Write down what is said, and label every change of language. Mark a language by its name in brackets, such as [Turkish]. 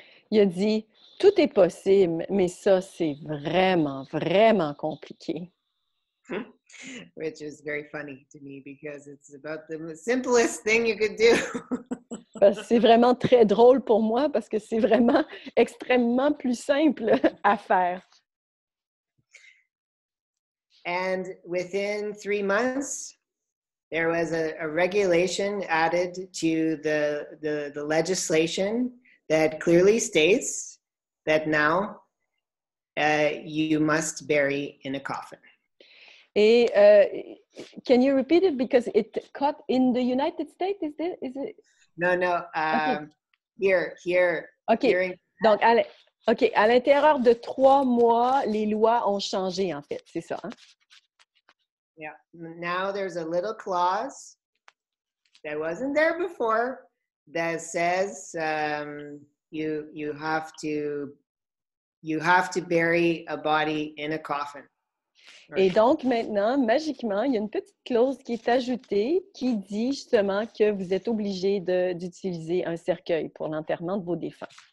[French] Il a dit, tout est possible, mais ça, c'est vraiment, vraiment compliqué. [English] Which is very funny to me because it's about the simplest thing you could do. [French] C'est vraiment très drôle pour moi parce que c'est vraiment extrêmement plus simple à faire. [English] And within 3 months, there was a regulation added to the legislation that clearly states that now you must bury in a coffin. Et can you repeat it because it caught in the United States? Is it? No. Okay. Here. Okay. [French] Donc, à l'intérieur de 3 mois, les lois ont changé, en fait. C'est ça, hein? [English] Yeah. Now there's a little clause that wasn't there before that says you have to bury a body in a coffin. [French] Et donc, maintenant, magiquement, il y a une petite clause qui est ajoutée qui dit justement que vous êtes obligé d'utiliser un cercueil pour l'enterrement de vos défunts.